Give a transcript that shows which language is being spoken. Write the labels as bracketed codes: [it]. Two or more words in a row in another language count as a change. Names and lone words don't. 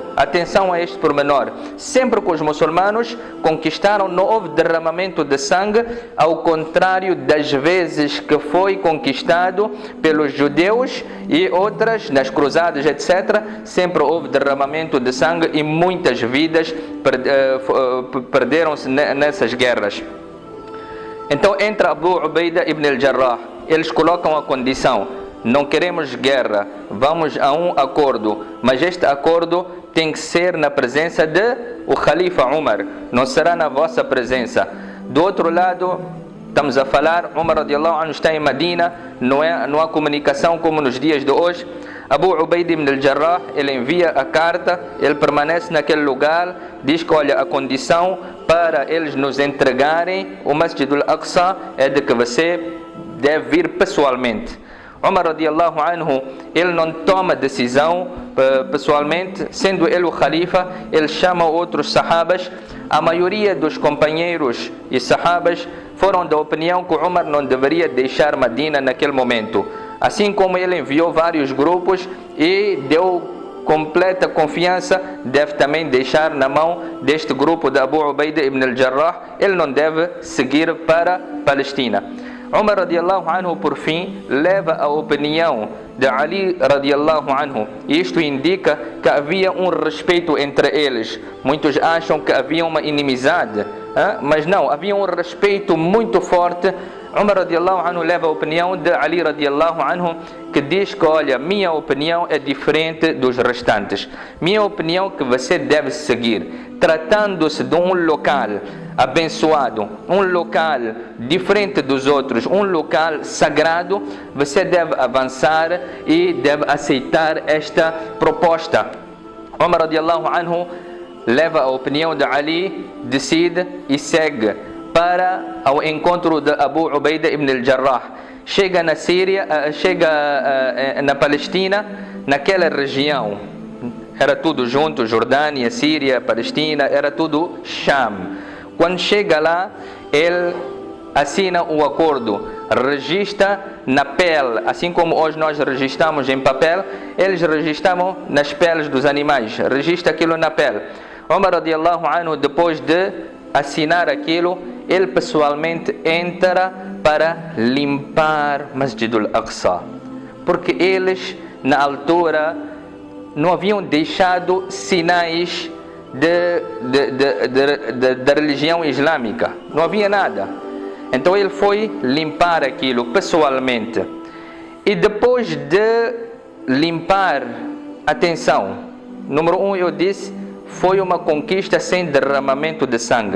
[pt] Atenção a este pormenor. Sempre que os muçulmanos conquistaram, não houve derramamento de sangue, ao contrário das vezes que foi conquistado pelos judeus e outras, nas cruzadas, etc., sempre houve derramamento de sangue e muitas vidas perderam-se nessas guerras. Então entra Abu Ubaida ibn al-Jarrah. Eles colocam a condição: não queremos guerra, vamos a um acordo, mas este acordo tem que ser na presença de o Khalifa Umar, não será na vossa presença. Do outro lado, estamos a falar, Umar [ar] رضي الله عنه [pt] está em Medina, não há comunicação como nos dias de hoje. Abu Ubaid ibn al-Jarrah, ele envia a carta, ele permanece naquele lugar, diz que olha, a condição para eles nos entregarem o Masjid al-Aqsa é de que você deve vir pessoalmente. [ar] Umar رضي الله عنه, [pt] ele não toma decisão pessoalmente, sendo ele o Khalifa, ele chama outros sahabas. A maioria dos companheiros e sahabas foram da opinião que Umar não deveria deixar Medina naquele momento. Assim como ele enviou vários grupos e deu completa confiança, deve também deixar na mão deste grupo de Abu Ubaida ibn al-Jarrah, ele não deve seguir para a Palestina. [ar] Umar رضي الله عنه, [pt] por fim, leva a opinião de Ali [ar] رضي الله عنه. [pt] Isto indica que havia um respeito entre eles. Muitos acham que havia uma inimizade, mas não, havia um respeito muito forte. Umar [ar] رضي الله عنه [pt] leva a opinião de Ali [ar] رضي الله عنه, [pt] que diz que olha, minha opinião é diferente dos restantes. Minha opinião que você deve seguir. Tratando-se de um local abençoado, um local diferente dos outros, um local sagrado, você deve avançar e deve aceitar esta proposta. Umar [ar] رضي الله عنه [pt] leva a opinião de Ali, decide e segue para ao encontro de Abu Ubaida ibn al-Jarrah. Chega na Síria, chega na Palestina, naquela região. Era tudo junto, Jordânia, Síria, Palestina, era tudo Sham. Quando chega lá, ele assina o acordo, registra na pele, assim como hoje nós registramos em papel, eles registravam nas peles dos animais, registra aquilo na pele. [ar] Umar رضي الله عنه, [pt] depois de assinar aquilo, ele pessoalmente entra para limpar Masjid al-Aqsa, porque eles na altura não haviam deixado sinais da religião islâmica, não havia nada. Então ele foi limpar aquilo pessoalmente. E depois de limpar, atenção, número 1, eu disse, foi uma conquista sem derramamento de sangue.